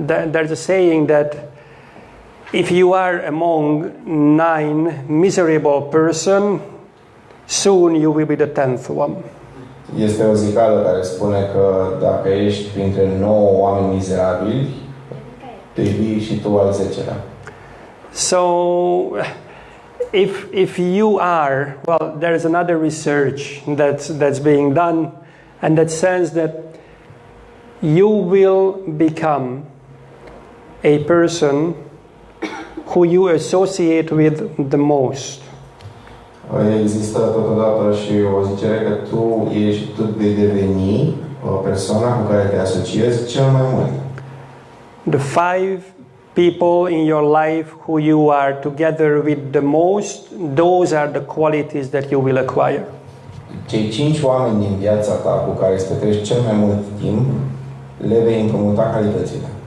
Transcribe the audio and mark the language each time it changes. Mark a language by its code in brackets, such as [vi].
[en] There's a saying that if you are among 9 miserable person, soon you will be the 10th one. [ro] Este o zicală care spune că dacă ești printre 9 oameni mizerabili, te iei și tu al 10-lea. [en] So, if you are, well, there is another research that's being done, and that says that you will become a person who you associate with the most. [ro] Există totodată și o zicere că tu vei deveni persoana cu care te asociezi cel mai mult. [en] The 5 people in your life who you are together with the most, those are the qualities that you will acquire. [ro] Cei 5 oameni din viața ta cu care îți petreci cel mai mult timp, le vei împrumuta calitățile.